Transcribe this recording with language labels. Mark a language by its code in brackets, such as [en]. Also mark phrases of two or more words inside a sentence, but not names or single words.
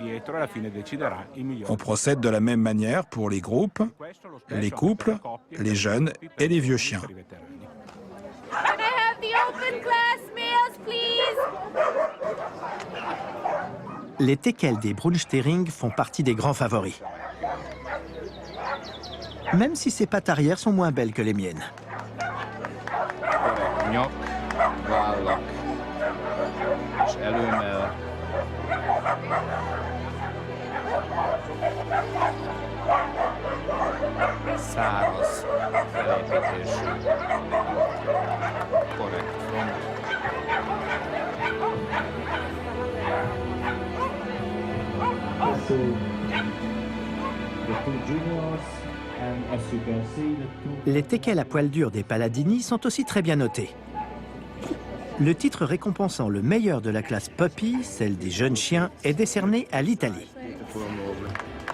[fr] On procède de la même manière pour les groupes, les couples, les jeunes et les vieux chiens. Les teckels des Brunstering font partie des grands favoris. Même si ses pattes arrière sont moins belles que les miennes. [hu] Száraz felépítésű, korrekt front. [fr] Les teckels à poils durs des Palladini sont aussi très bien notés. Le titre récompensant le meilleur de la classe Puppy, celle des jeunes chiens, est décerné à l'Italie.